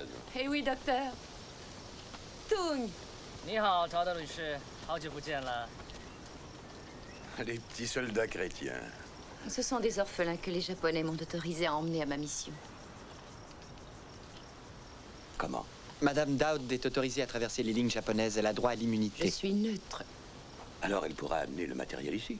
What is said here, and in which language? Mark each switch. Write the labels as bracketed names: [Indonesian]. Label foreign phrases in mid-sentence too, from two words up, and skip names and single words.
[French] Eh oui, docteur. Tung. [Chinese] 你好，查德律师，好久不见了。 [French] Les petits soldats chrétiens. Ce sont des orphelins que les Japonais m'ont autorisé à emmener à ma mission. Comment? Madame Dowd est autorisée à traverser les lignes japonaises. Elle a droit à l'immunité. Je suis neutre. Alors elle pourra amener le matériel ici.